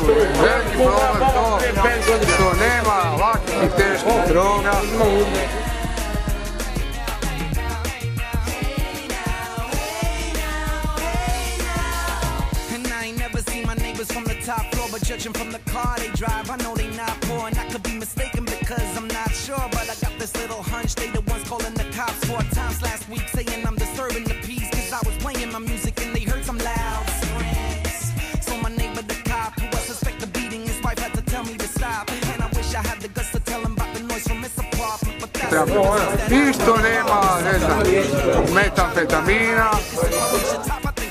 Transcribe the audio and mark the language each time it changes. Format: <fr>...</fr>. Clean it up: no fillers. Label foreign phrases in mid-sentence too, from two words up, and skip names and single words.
<hr>veliki problem to što nema lakih i teških droga.</hr> <en>But judging from the car they drive, I know they not poor, and I could be mistaken because I'm not sure. But I got this little hunch they the ones calling the cops 4 times last week, saying I'm disturbing the peace because I was playing my music and they heard some loud screams. So my neighbor, the cop, who I suspect the beating, his wife had to tell me to stop. And I wish I had the guts to tell him about the noise from his apartment, but that's</en> <hr>Isto nema, ne znam, metamfetamina.</hr>